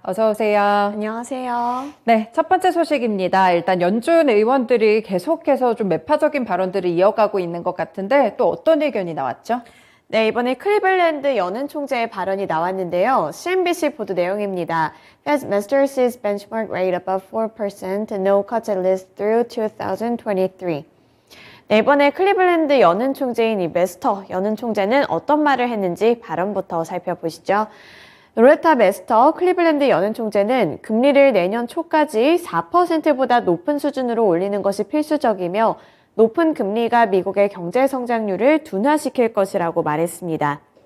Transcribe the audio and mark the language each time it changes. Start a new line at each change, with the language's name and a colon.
Korean: 어서 오세요. 안녕하세요. 네, 첫 번째 소식입니다. 일단 연준 의원들이 계속해서 좀 매파적인 발언들을 이어가고 있는 것 같은데 또 어떤 의견이 나왔죠? 네, 이번에 클리블랜드 연은 총재의 발언이 나왔는데요. CNBC 보도 내용입니다.
English: Fed Masters benchmark rate above 4%, no cuts at least through 2023.
Korean: 네, 이번에 클리블랜드 연은 총재인 이 메스터 연은 총재는 어떤 말을 했는지 발언부터 살펴보시죠. 로레타 메스터 클리블랜드 연은 총재는 금리를 내년 초까지 4%보다 높은 수준으로 올리는 것이 필수적이며 높은 금리가 미국의 경제 성장률을 둔화시킬 것이라고 말했습니다.